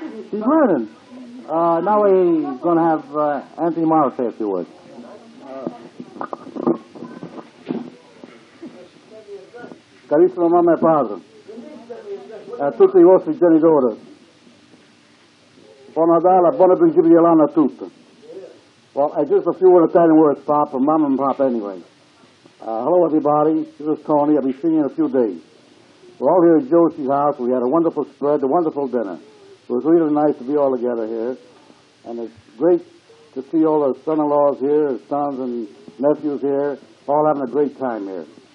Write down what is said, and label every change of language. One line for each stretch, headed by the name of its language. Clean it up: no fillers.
English: She's learning. Now we're going to have Anthony Morro say a few words.
Italian: Carissima mamma e padre, a tutti i vostri genitori, buon Natale, buon principio di anno a tutti.
English: Well, just a few Italian words, Pop, or Mom and Pop anyway. Hello, everybody. This is Tony. I'll be seeing you in a few days. We're all here at Josie's house. We had a wonderful spread, a wonderful dinner. It was really nice to be all together here. And it's great to see all the son-in-laws here, his sons and nephews here, all having a great time here.